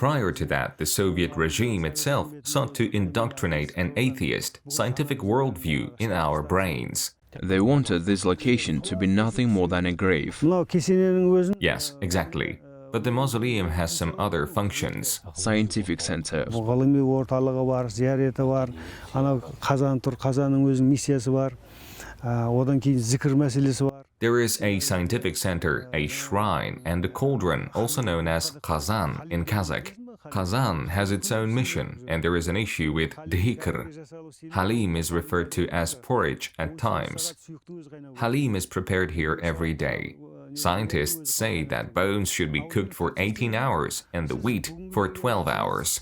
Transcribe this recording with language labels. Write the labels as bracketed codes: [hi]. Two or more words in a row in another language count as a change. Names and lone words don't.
[en] Prior to that, the Soviet regime itself sought to indoctrinate an atheist, scientific worldview in our brains. They wanted this location to be nothing more than a grave. Yes, exactly. But the mausoleum has some other functions. Scientific center. [kk] Ғылыми орталығы бар, зияреті бар, ана Қазан тұр, Қазанның өзінің миссиясы бар. Одан кейін зікір мәселесі бар. [en] There is a scientific center, a shrine, and a cauldron, also known as Kazan in Kazakh. Kazan has its own mission, and there is an issue with dhikr. Halim is referred to as porridge at times. Halim is prepared here every day. Scientists say that bones should be cooked for 18 hours and the wheat for 12 hours.